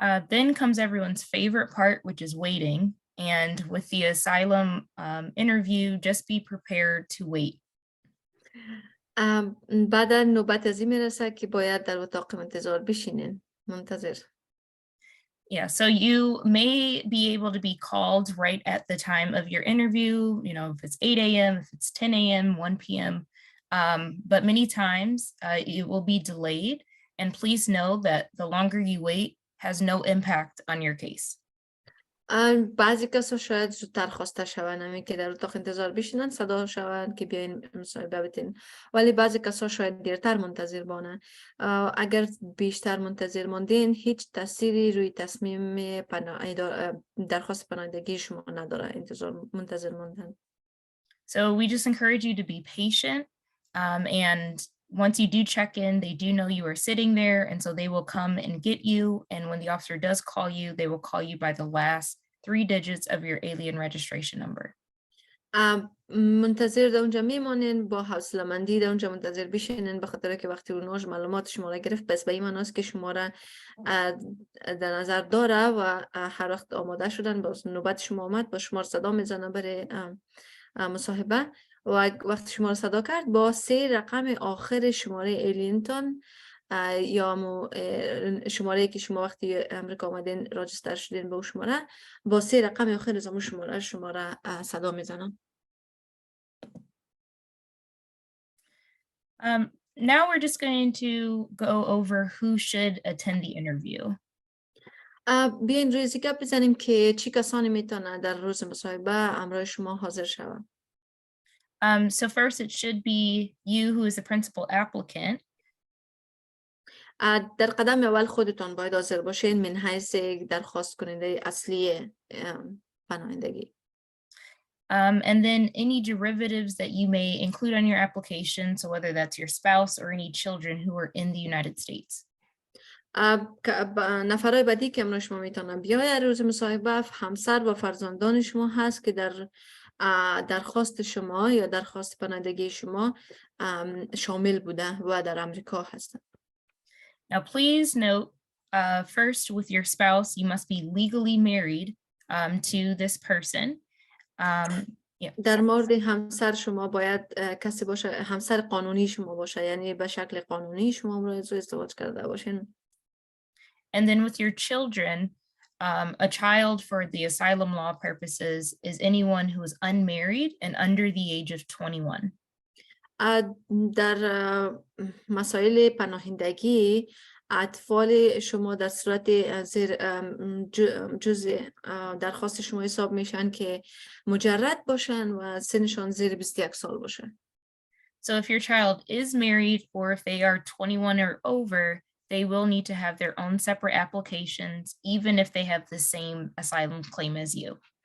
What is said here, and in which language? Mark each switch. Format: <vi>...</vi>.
<en>Then comes everyone's favorite part, which is waiting. And with the asylum interview, just be prepared to wait.</en> <fa>بعد نوبت از این میرسه که باید در اتاق انتظار بشینین، منتظر.</fa> <en>Yeah, so you may be able to be called right at the time of your interview, you know, if it's 8 a.m., if it's 10 a.m., 1 p.m. But many times it will be delayed. And please know that the longer you wait has no impact on your case.</en> <fa>بعضی کسا شاید زودتر خواسته شوند، همین که در اتاق انتظار بشینن صدا شوند که بیاین مصاحبه بتین، ولی بعضی کسا شاید دیرتر منتظر بانن. اگر بیشتر منتظر ماندین هیچ تأثیری روی تصمیم درخواست پناهندگی شما نداره، منتظر ماندن.</fa> <en>So we just encourage you to be patient, and once you do check in, they do know you are sitting there, and so they will come and get you. And when the officer does call you, they will call you by the last 3 digits of your alien registration number.</en> <fa>منتظر در اونجا میمانین، با حوصله‌مندی در اونجا منتظر بشینین، به خاطر که وقتی اوناش معلومات شما را گرفت پس به این معناست که شما را در نظر داره و هر وقت آماده شدن باز نوبت شما آمد با شما صدا میزنه برای مصاحبه و وقتی شما را صدا کرد با 3 رقم آخر شماره ایلینتون یا شماره که شما وقتی امریکا آمدین راجستر شدین به شماره با 3 رقم آخر از اون شماره صدا میزنن.</fa> <en>Now we're just going to go over who should attend the interview.</en> <fa>بیاین روی گپ بزنیم که چی کسانی میتونن در روز مصاحبه همراه شما حاضر شوند.</fa> <en>So first it should be you who is the principal applicant.</en> <fa>در قدم اول خودتان باید حاضر باشین من حیث درخواست کننده اصلی پناهندگی.</fa> <en>And then any derivatives that you may include on your application, so whether that's your spouse or any children who are in the United States.</en> <fa>نفرای بعدی که امروز شما میتونن بیاید روز مصاحبه همسر و فرزندان شما هست که در درخواست شما یا درخواست پناهندگی شما شامل بوده و در امریکا هستند.</fa> <en>Now please note, first with your spouse, you must be legally married to this person.</en> <fa>در مورد همسر شما باید کسی باشه، همسر قانونی شما باشه، یعنی به شکل قانونی شما امروز ازدواج کرده باشین.</fa> <en>And then with your children, a child for the asylum law purposes is anyone who is unmarried and under the age of 21.</en> <fa>در مسائل پناهندگی اطفال شما در صورت زیر جزء درخواست شما حساب میشن که مجرد باشن و سنشان زیر 21 سال باشه.</fa> <en>So if your child is married or if they are 21 or over, they will need to have their own separate applications, even if they have the same asylum claim as you.</en>